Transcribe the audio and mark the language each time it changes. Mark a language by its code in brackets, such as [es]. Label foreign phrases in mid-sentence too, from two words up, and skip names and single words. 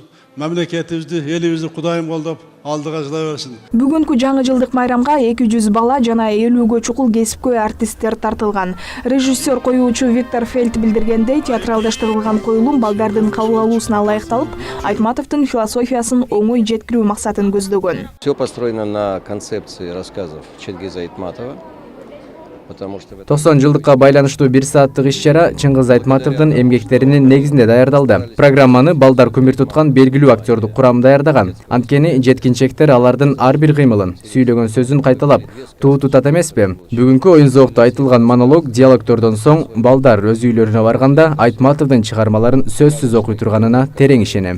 [ky] Мамлекетибизди, элибизди Кудайым колдоп алдыга жылай берсин. Бүгүнкү жаңы жылдык майрамга 200 бала жана 50гө чукул кесипкөй артисттер тартылган. Режиссер коюучу Виктор Фельд билдиргендей, театралдаштырылган коюлум балдардын кабыл алуусуна ылайыкталып, Айтматовдун философиясын оңой жеткирүү максатын көздөгөн. [ru] Все построено на концепции рассказов Чингиза Айтматова. [ky] 90 жылдыкка байланыштуу 1 сааттык иш-чара Чыңгыз Айтматовдун эмгектеринин негизинде даярдалды. Программаны балдар күмүр туткан белгилүү актёрдук курам даярдаган. Анткени жеткинчектер алардын ар бир кыймылын, сүйлөгөн сөзүн кайталап туу тутат эмеспи? Бүгүнкү оюн зоокто айтылган монолог, диалогтордон соң балдар өз үйлөрүнө барганда Айтматовдун чыгармаларын сөзсүз окуй турганына терең ишенем.